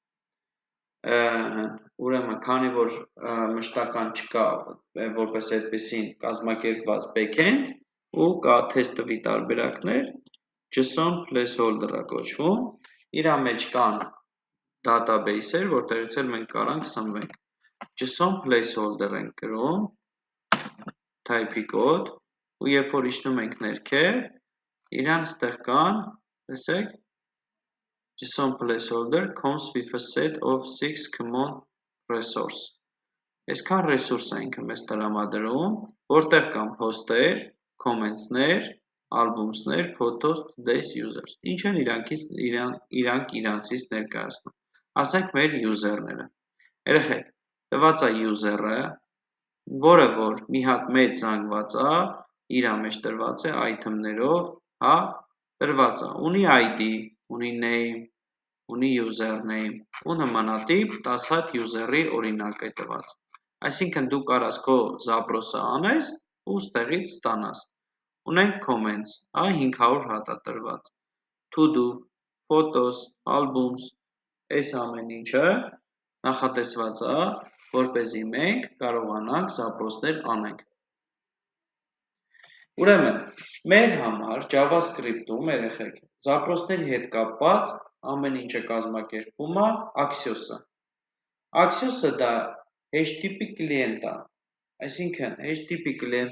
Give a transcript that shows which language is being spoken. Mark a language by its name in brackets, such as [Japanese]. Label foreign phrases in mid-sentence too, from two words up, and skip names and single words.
[Armenian] Ուրեմն, քանի որ մշտական չկա որպես այդպեսին կազմակերպված backend ու կա test-տվի տարբերակներ, JSON placeholder-ը կոչվում, իրա մեջ կան database-եր, որտեղից էլ մենք կարանք սնվենք։ JSON placeholder ենք գրում, type-ի կոդ, ու երբ որ իջնում ենք ներքև, իրան ստեղ կան, տեսեք, [English] JSON placeholder comes with a set of 6 common resource։ [Armenian] Այսքան ռեսուրս է ինքը մեզ տրամադրում, որտեղ կան post-եր, comments-ներ, albums-ներ, [English] photos, today's users։ [Armenian] Ինչ են իրանք իրանցից ներկայացնում։ Ասենք մեր user-ները։ Երեխեք, տված է user-ը, որը որ մի հատ մեծ զանգված է, իր մեջ տրված է item-ներով, հա, տրված է, ունի ID, ունի name, ունի username, ու նմանատիպ 10 հատ user-ի օրինակ է տված։ Այսինքն դու կարաս քո զապրոսը անես ու ստեղից ստանաս։ Ունենք comments, 500 հատ է տրված, [English] to do, photos, albums, [Armenian] այս ամեն ինչը նախատեսված է, որպեսզի մենք կարողանանք զապրոսներ անենք։ Ուրեմն, մեր համար JavaScript-ում երեխեք, զապրոսների հետ կապված ամեն ինչը կազմակերպվում է Axios-ը։ Axios-ը դա HTTP կլիենտ է, այսինքն HTTP կլիենտը